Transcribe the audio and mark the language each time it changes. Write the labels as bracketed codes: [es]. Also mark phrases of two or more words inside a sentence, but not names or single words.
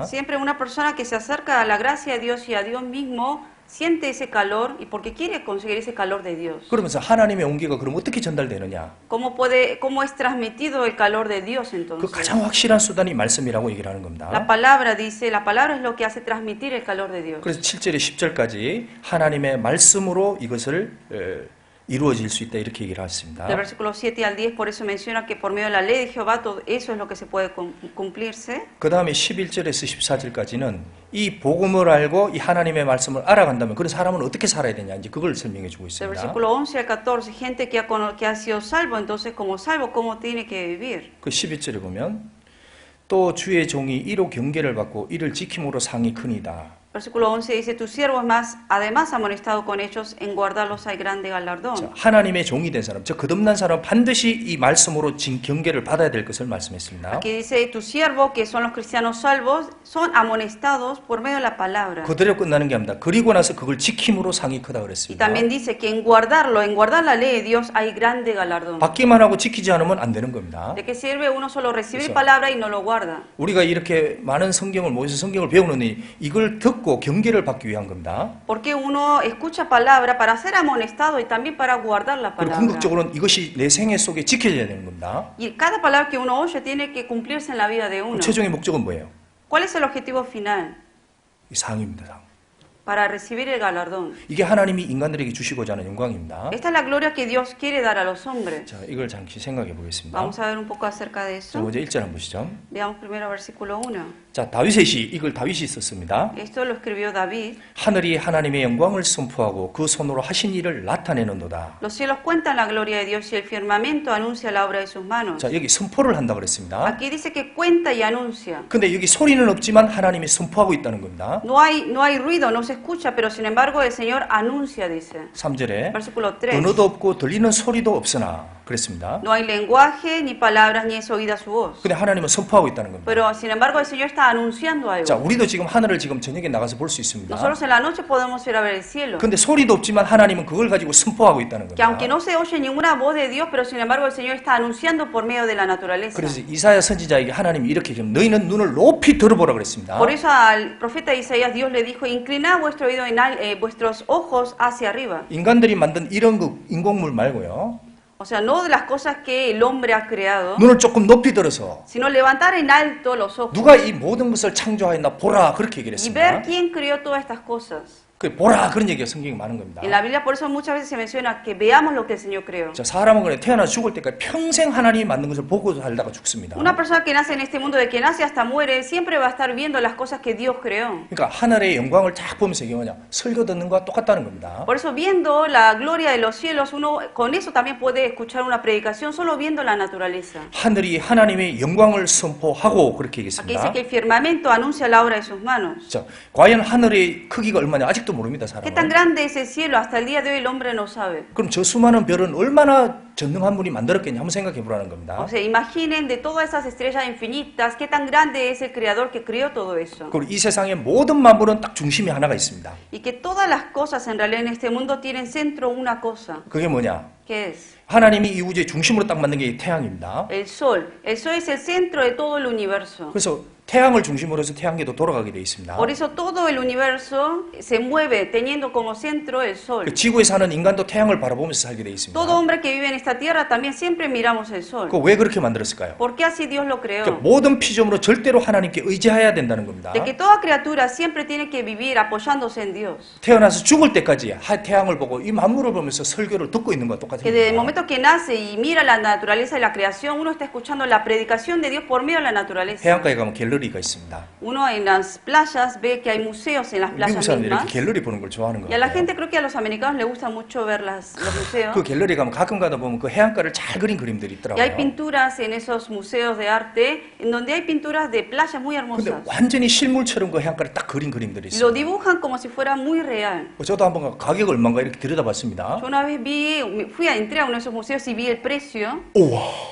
[es] Siempre una persona que se acerca a la gracia de Dios y a Dios mismo siente ese calor y porque quiere conseguir ese calor de Dios. [ko] 그러면서 하나님의 온기가 그럼 어떻게 전달되느냐? [es] ¿Cómo es transmitido el calor de Dios [ko] 그 [es] entonces? [ko] 가장 확실한 수단이 말씀이라고 얘기를 하는 겁니다. [es] La palabra dice, la palabra es lo que hace transmitir el calor de Dios. [ko] 그래서 7절에 10절까지 하나님의 말씀으로 이것을 이루어질 수 있다 이렇게 얘기를 했습니다. [es] Del versículo 7 al 10 por eso menciona que por medio de la ley de Jehová todo eso es lo que se puede cumplirse. [ko] 그 다음에 11절에서 14절까지는 이 복음을 알고 이 하나님의 말씀을 알아간다면 그런 사람은 어떻게 살아야 되냐 이제 그걸 설명해 주고 [es] Del [ko] 있습니다. [es] versículo 11 al 14, gente que ha sido salvo, entonces como salvo, ¿cómo tiene que vivir? [ko] 그 12절에 보면 또 주의 종이 이로 경계를 받고 이를 지킴으로 상이 크니이다. [es] Versículo 11 dice, tu siervo es más, además amonestado con ellos, en guardarlos hay grande galardón. [ko] 자, 하나님의 종이 된 사람, 저 거듭난 사람 반드시 이 말씀으로 경계를 받아야 될 것을 말씀했습니다. [es] Aquí dice, tu siervo, que son los cristianos salvos, son amonestados por medio de la palabra. [ko] 그대로 끝나는 게 아닙니다. 그리고 나서 그걸 지킴으로 상이 크다 [es] Y [ko] 그랬습니다. [es] también dice que en guardar la ley de Dios hay grande galardón. [ko] 받기만 하고 지키지 않으면 안 되는 겁니다. [es] ¿De qué sirve uno solo recibir Eso. palabra y no lo guarda? [ko] 우리가 이렇게 많은 성경을 모여서 성경을 배우느니 이걸 듣고 경계를 받기 위한 겁니다. [es] Porque uno escucha palabra para ser amonestado y también para guardar la [ko] 그리고 [es] palabra. [ko] 궁극적으로는 이것이 내 생애 속에 지켜져야 되는 겁니다. [es] Y cada palabra que uno oye tiene que cumplirse en la vida de uno. [ko] 최종의 목적은 뭐예요? [es] ¿Cuál es el objetivo final? [ko] 이 상입니다. 상. [es] Para recibir el galardón. [ko] 이게 하나님이 인간들에게 주시고자 하는 영광입니다. [es] Esta es la gloria que Dios quiere dar a los hombres. [ko] 자, 이걸 잠시 생각해 보겠습니다. [es] Vamos a ver un poco acerca de [ko] 자, [es] eso. [ko] 먼저 1절 한번 보시죠. [es] Veamos primero versículo 1. [ko] 자, 이걸 다윗이 썼습니다. [es] Esto lo escribió David. [ko] 하늘이 하나님의 영광을 선포하고 그 손으로 하신 일을 나타내는도다. [es] Los cielos cuentan la gloria de Dios y el firmamento anuncia la obra de sus manos. [ko] 자, 여기 선포를 한다 그랬습니다. [es] Aquí dice que cuenta y anuncia. [ko] 근데 여기 소리는 없지만 하나님이 선포하고 있다는 겁니다. [es] No hay ruido, no se escucha, pero sin embargo el Señor anuncia, dice. [ko] 3절에 [es] Versículo 3. [ko] 언어도 없고 들리는 소리도 없으나 그랬습니다. [es] No hay lenguaje, ni palabras, ni es oída su voz. [ko] 근데 하나님은 선포하고 있다는 겁니다. [es] Pero sin embargo el Señor está anunciando [ko] 자, [es] algo. [ko] 우리도 지금 하늘을 지금 저녁에 나가서 볼 수 있습니다. [es] Nosotros en la noche podemos ir a ver el cielo. [ko] 근데 소리도 없지만 하나님은 그걸 가지고 선포하고 있다는 [es] Que aunque [ko] 겁니다. [es] no se oye ninguna voz de Dios, pero sin embargo el Señor está anunciando por medio de la naturaleza. [ko] 그래서 이사야 선지자에게 하나님이 이렇게 얘기하면 너희는 눈을 높이 들어보라 그랬습니다. [es] Por eso al profeta Isaías Dios le dijo, inclinad vuestro oído vuestros ojos hacia arriba. [ko] 인간들이 만든 이런 그 인공물 말고요. [es] O sea, no de las cosas que el hombre ha creado, [ko] 눈을 조금 높이 들어서 [es] sino levantar en alto los ojos [ko] 누가 이 모든 것을 창조하였나 보라 그렇게 얘기를 [es] y ver [ko] 했습니다. [es] quién creó todas estas cosas. [ko] 그 보라 그런 얘기가 성경에 많은 겁니다. [es] En la Biblia por eso muchas veces se menciona que veamos lo que el Señor creó. [ko] 자, 사람은 그래 태어나서 죽을 때까지 평생 하나님이 만든 것을 보고 살다가 죽습니다. [es] Una persona que nace en este mundo, de que nace hasta muere, siempre va a estar viendo las cosas que Dios creó. [ko] 그러니까 하늘의 영광을 딱 보면서 이게 뭐냐 설교 듣는 거와 똑같다는 겁니다. [es] Por eso viendo la gloria de los cielos, uno con eso también puede escuchar una predicación solo viendo la naturaleza. [ko] 하늘이 하나님의 영광을 선포하고 그렇게 [es] Aquí dice [ko] 얘기했습니다. [es] que el firmamento anuncia la obra de sus manos. [ko] 자, 과연 하늘의 크기가 얼마냐 아직도 모릅니다. [es] ¿Qué tan [ko] 사람은. [es] grande es el cielo? Hasta el día de hoy el hombre no sabe. [ko] 그럼 저 수많은 별은 얼마나 전능한 분이 만들었겠냐 한번 생각해 보라는 겁니다. [es] O sea, imaginen de todas esas estrellas infinitas, qué tan grande es el creador que creó todo eso. [ko] 그리고 이 세상의 모든 만물은 딱 중심이 하나가 있습니다. [es] Y que todas las cosas en realidad en este mundo tienen centro una cosa. [ko] 그게 뭐냐? [es] ¿Qué es? [ko] 하나님이 이 우주의 중심으로 딱 만든 게 태양입니다. [es] El sol. El sol es el centro de todo el universo. [ko] 그래서 태양을 중심으로 해서 태양계도 돌아가게 돼 있습니다. [es] Por eso todo el universo se mueve teniendo como centro el sol. [ko] 그 지구에 사는 인간도 태양을 바라보면서 살게 돼 있습니다. [es] Todo hombre que vive en esta tierra también siempre miramos el sol. [ko] 그 왜 그렇게 만들었을까요? [es] ¿Por qué así Dios lo creó? [ko] 그러니까 모든 피조물은 절대로 하나님께 의지해야 된다는 겁니다. [es] De que toda criatura siempre tiene que vivir apoyándose en Dios. [ko] 태어나서 죽을 때까지 태양을 보고 이 만물을 보면서 설교를 듣고 있는 것과 똑같은 [es] Que desde el [ko] 겁니다. [es] momento que nace y mira la naturaleza y la creación, uno está escuchando la predicación de Dios por medio de la naturaleza. [ko] 해안가에 가면 갤러리가 있습니다. [es] Uno en las playas ve que hay museos en las [ko] 미국 [es] playas [ko] 사람들이 [es] mismas. [ko] 이렇게 갤러리 보는 걸 좋아하는 [es] Y a la [ko] 거예요. [es] gente, creo que a los americanos les gusta mucho ver los museos. [ko] 그 갤러리 가면 가끔 가다 보면 그 해안가를 잘 그린 그림들이 [es] Y hay [ko] 있더라고요. [es] pinturas en esos museos de arte en donde hay pinturas de playas muy [ko] 근데 [es] hermosas. [ko] 완전히 실물처럼 그 해안가를 딱 그린 그림들이 [es] Y lo [ko] 있어요. [es] dibujan como si fuera muy real. [ko] 저도 한번 가격 얼마인가 이렇게 들여다봤습니다. [es] Yo una vez entré a uno de esos museos y vi el precio. [ko] 우와,